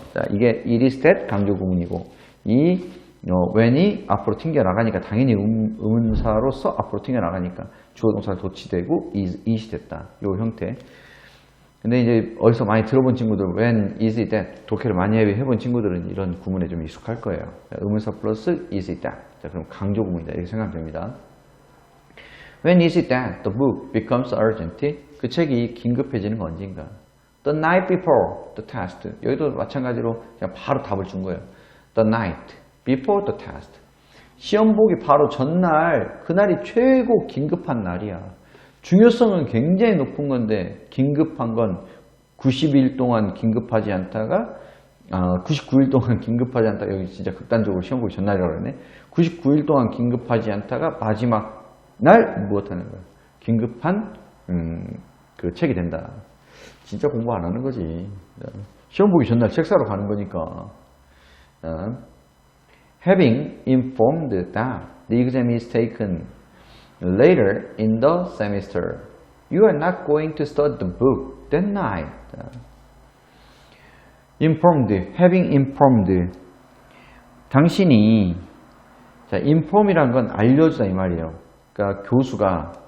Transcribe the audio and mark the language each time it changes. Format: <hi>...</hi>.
<ko>자, 이게 it is that 강조 구문이고 이 when이 앞으로 튕겨 나가니까 당연히 의문사로서 앞으로 튕겨 나가니까 주어 동사가 도치되고 is이 됐다. 요 형태. 근데 이제 어디서 많이 들어본 친구들</ko> <en>when is it that</en> <ko>독해를 많이 해본 친구들은 이런 구문에 좀 익숙할 거예요. 자, 의문사 플러스</ko> <en>is it that.</en> <ko>자, 그럼 강조 구문이다. 이렇게 생각하면 됩니다.</ko> <en>When is it that the book becomes urgent?</en> <ko>그 책이 긴급해지는 건 언제인가?</ko> <en>The night before the test.</en> <ko>여기도 마찬가지로 그냥 바로 답을 준 거예요.</ko> <en>The night before the test.</en> <ko>시험 보기 바로 전날, 그날이 최고 긴급한 날이야. 중요성은 굉장히 높은 건데 긴급한 건 90일 동안 긴급하지 않다가 99일 동안 긴급하지 않다가 여기 진짜 극단적으로 시험 보기 전날이라고 그러네. 99일 동안 긴급하지 않다가 마지막 날 무엇하는 거야? 긴급한 그 책이 된다. 진짜 공부 안 하는 거지. 시험 보기 전날 책 사러 가는 거니까.</ko> <en>Having informed that the exam is taken later in the semester, you are not going to study the book that night. Informed, having informed.</en> <ko>당신이 자, inform이란 건 알려주다 이 말이에요. 그러니까 교수가</ko>